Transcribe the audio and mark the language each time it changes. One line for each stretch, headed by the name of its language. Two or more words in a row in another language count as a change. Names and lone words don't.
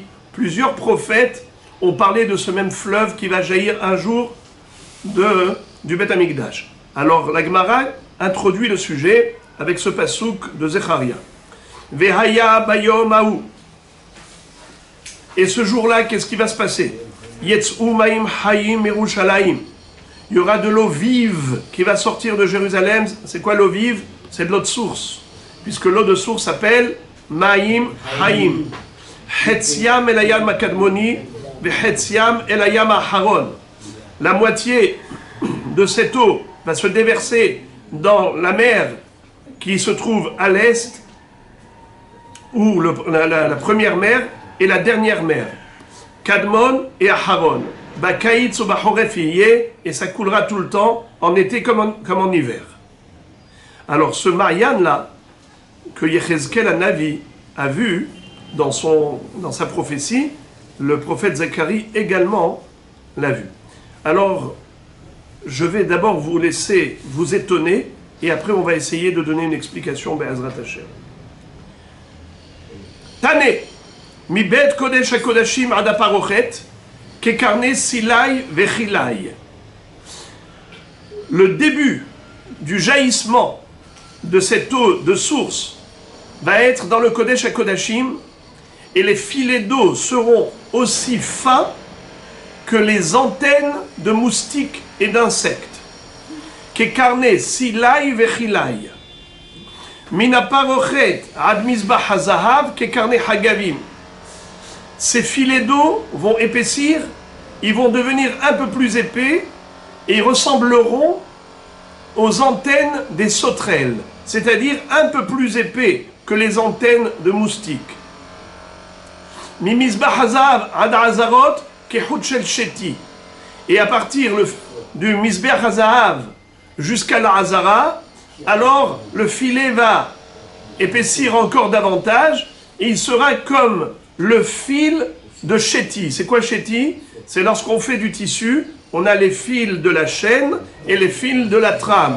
French: Plusieurs prophètes ont parlé de ce même fleuve qui va jaillir un jour du Beth Amikdash. Alors la Gemara introduit le sujet avec ce pasouk de Zecharia.
Hebrew: והיה ביום ההוא.
French: Et ce jour-là, qu'est-ce qui va se passer?
Hebrew: יצאו מים חיים ירושלים.
French: Il y aura de l'eau vive qui va sortir de Jérusalem. C'est quoi l'eau vive? C'est de l'eau de source. Puisque l'eau de source s'appelle
Hebrew: מים חיים. חציים אל הים הקדמוני, וחציים אל הים האחרון.
French: La moitié de cette eau va se déverser dans la mer qui se trouve à l'est, ou la première mer et la dernière mer. Kadmon et Aharon.
Hebrew: בקיץ ובחורף יהיה,
French: et ça coulera tout le temps, en été comme en hiver. Alors ce Marianne-là, que Yechezkel Hanavi a vu dans sa prophétie, le prophète Zacharie également l'a vu. Alors, je vais d'abord vous laisser vous étonner, et après on va essayer de donner une explication
Hebrew: בעזרת השם. תנא, מבית קודש הקודשים עד הפרוכת, כקרני סילאי וחילאי.
French: Le début du jaillissement de cette eau de source va être dans le
Hebrew: קודש הקודשים,
French: et les filets d'eau seront aussi fins que les antennes de moustiques et d'insectes.
Hebrew: כקרני סילאי וחילאי. מן הפרוכת עד מזבח הזהב כקרני החגבים.
French: Ces filets d'eau vont épaissir, ils vont devenir un peu plus épais et ils ressembleront aux antennes des sauterelles, c'est-à-dire un peu plus épais que les antennes de moustiques.
Hebrew: ממזבח הזהב עד העזרה כחוט של שתי.
French: Et à partir du
Hebrew: מזבח הזהב
French: jusqu'à la hazara, alors le filet va épaissir encore davantage et il sera comme le fil de Chéti. C'est quoi Chéti? C'est lorsqu'on fait du tissu, on a les fils de la chaîne et les fils de la trame.